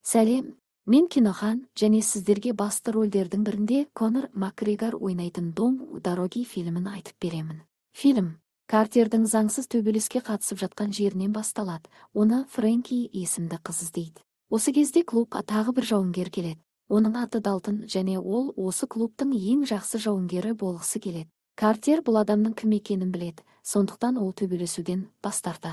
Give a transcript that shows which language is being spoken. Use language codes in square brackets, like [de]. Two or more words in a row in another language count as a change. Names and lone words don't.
[kk] Сәлем, мен Кинохан, және сіздерге басты рөлдердің бірінде Конор Макгрегор ойнайтын «Дом у дороги» фильмін айтып беремін. Фильм Картердің заңсыз төбелеске қатысып жатқан жерінен басталады. Оны Фрэнки есімді қыз іздейді. Осы кезде клубқа тағы бір жауынгер келеді. Оның аты Далтон, және ол осы клубтың ең жақсы жауынгері болғысы келеді. Картер бұл адамның кім екенін біледі, сондықтан ол төбелесуден бас тартады.